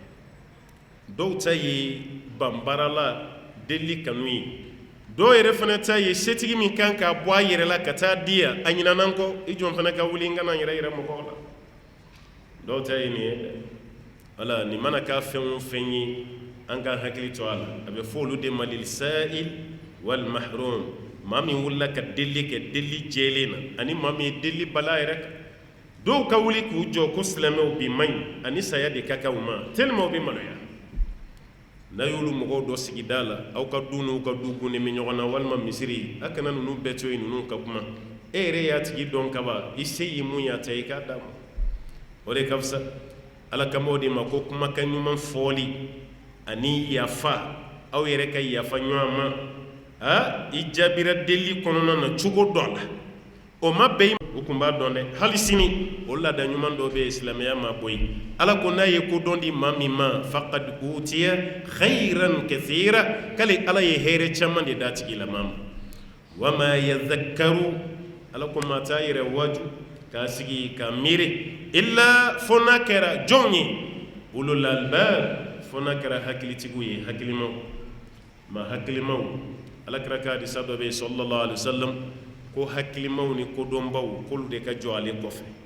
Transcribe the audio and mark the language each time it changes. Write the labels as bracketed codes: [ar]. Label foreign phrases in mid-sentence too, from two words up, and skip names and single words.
[bm] dɔw ta ye banbarala deli kanu ye dɔw yɛrɛ fana ta ye setigi min kan k'a bɔ a yɛrɛ la ka taa di yan a ɲinana kɔ i jɔn fana ka wuli n kana yɛrɛ yɛrɛ mɔgɔw la dɔw ta ye nin ye dɛ wala nin mana k'a fɛn o fɛn ye an ka hakili to a la a bɛ fɔ olu de ma [ar] للسائل والمحروم [bm] maa min wulila ka deli kɛ deli jɛlen na ani maa min ye deli bala yɛrɛ kan dɔw ka wuli k'u jɔ ko silamɛw bi man ɲi ani saya de ka kan u ma tellement u bɛ maloya n'a y'olu mɔgɔw dɔ sigida la aw ka du n'u ka du gunnen bɛ ɲɔgɔn na walima misiri a kana ninnu bɛɛ to yen ninnu ka kuma e yɛrɛ y'a tigi dɔn kaban i se ye mun y'a ta i k'a d'a ma o de ka fisa ala kama o de ma ko kumakan ɲuman fɔli ani yafa aw yɛrɛ ka yafa ɲɔgɔn ma i jaabira deli kɔnɔna na cogo dɔ la o ma bɛɛ o tun b'a dɔn dɛ hali sini o laada ɲuman dɔ bɛ yen silamɛya ma bɔ yen ala ko n'a ye kodɔn di maa min ma [ar] فقد أوتي خيرا كثيرا [bm] k'ale ala ye hɛrɛ caman de d'a tigi la maa ma [ar] وما يذكر [bm] ala ko maa t'a yɛrɛ waju k'a sigi k'a miiri illa fo n'a kɛra jɔn ye [ar] أولو الألباب [bm] fo n'a kɛra hakilitigiw ye hakilimaw maa hakilimaw ala kɛra ka hadisa dɔ bɛ yen [ar] صلى الله عليه وسلم [bm] ko hakilimaw ni kodɔnbaw k'olu de ka jɔ ale kɔfɛ